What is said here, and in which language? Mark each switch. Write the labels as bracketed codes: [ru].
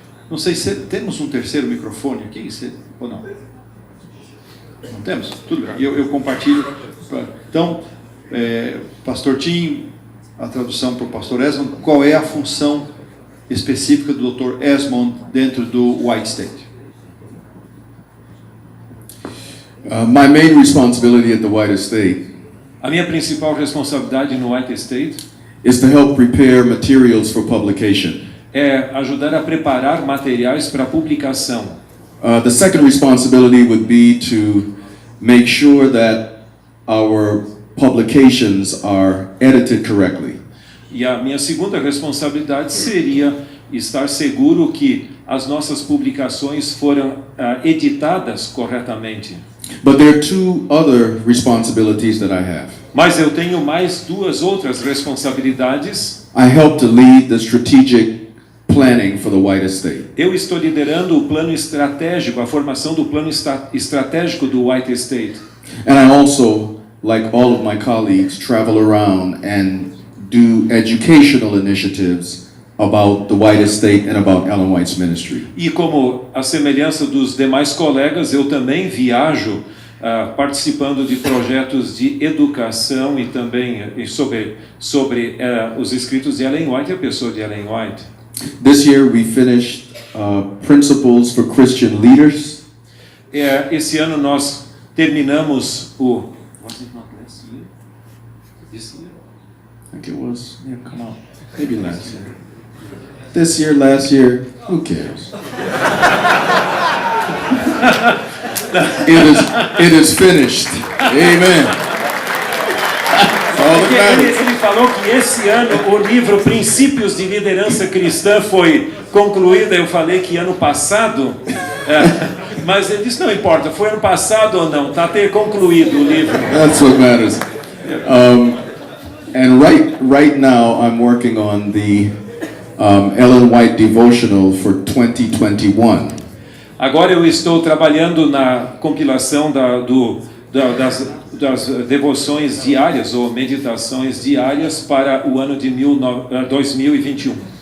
[pt] Não sei se temos um terceiro microfone aqui, ou não? Não temos? Tudo bem. Eu compartilho. Então, pastor Tim, a tradução para o pastor Esmond, qual é a função específica do Dr. Esmond dentro do White State? [en] My main responsibility at the White Estate [pt] A minha principal responsabilidade no White State [en] is to help prepare materials for publication. [pt] é ajudar a preparar materiais para publicação. [en] The second responsibility would be to make sure that our publications are edited correctly. [pt] E a minha segunda responsabilidade seria estar seguro que as nossas publicações foram editadas corretamente. [en] But there are two other responsibilities that I have. [pt] Mas eu tenho mais duas outras responsabilidades. [en] I help to lead the strategic planning for the White Estate. [pt] Eu estou liderando o plano estratégico, a formação do plano estratégico do White Estate. [en] And I also, like all of my colleagues, travel around and do educational initiatives about the White Estate and about Ellen White's ministry. [pt] E como a semelhança dos demais colegas, eu também viajo participando de projetos de educação e também sobre os escritos de Ellen White e a pessoa de Ellen White. [en] This year we finished Principles for Christian Leaders. [pt] Esse ano nós terminamos o... [en] Was it not last year? This year? I think it was. Yeah, come on. Maybe last year. This year, last year, who cares? It is finished. Amen. all that matters. [pt] Ele falou que esse ano o livro Princípios de Liderança Cristã foi concluído. Eu falei que ano passado, mas ele disse, não importa, foi ano passado ou não, está até concluído o livro. [en] That's what matters. And right now, I'm working on the Ellen White devotional for 2021. [pt] Agora eu estou trabalhando na compilação das devoções diárias ou meditações diárias para o ano de 2021.